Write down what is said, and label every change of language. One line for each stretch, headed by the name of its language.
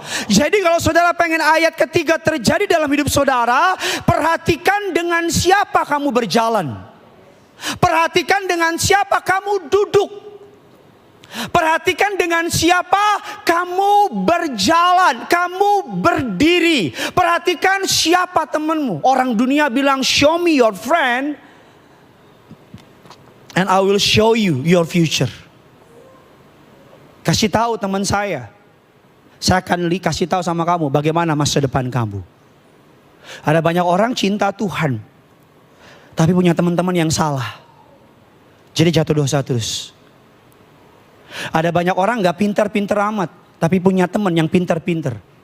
Indonesian: Jadi kalau saudara pengen ayat ketiga terjadi dalam hidup saudara, perhatikan dengan siapa kamu berjalan. Perhatikan dengan siapa kamu duduk. Perhatikan dengan siapa kamu berjalan, kamu berdiri. Perhatikan siapa temanmu. Orang dunia bilang
English: show me your friend and I will show you your future.
Indonesian: Kasih tahu teman saya akan kasih tahu sama kamu bagaimana masa depan kamu. Ada banyak orang cinta Tuhan, tapi punya teman-teman yang salah. Jadi jatuh dosa terus. Ada banyak orang gak pintar-pintar amat, tapi punya teman yang pintar-pintar.